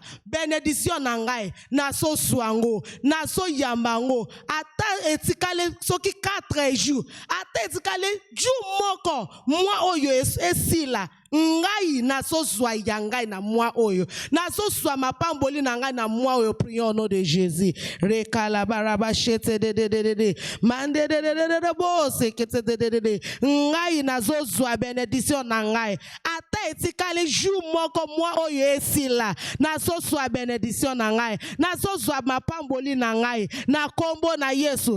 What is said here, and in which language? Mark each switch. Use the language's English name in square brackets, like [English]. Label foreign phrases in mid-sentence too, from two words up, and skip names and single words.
[Lingala] Benediction na ngai na so suango. Na so yambango. Ata etikale soki 4 jours. Ata etikale jour moko mwa oyo esila. ngai nazozwa ya ngai na mwa oyo, nazozwa mapamboli na ngai na mwa oyo. [French] Prions au nom de Jésus. [Lingala] Ngai nazozwa benediction na ngai, ata etikali jour moko mwa oyo esila, nazozwa benediction na ngai, nazozwa mapamboli na ngai na kombo na Yesu.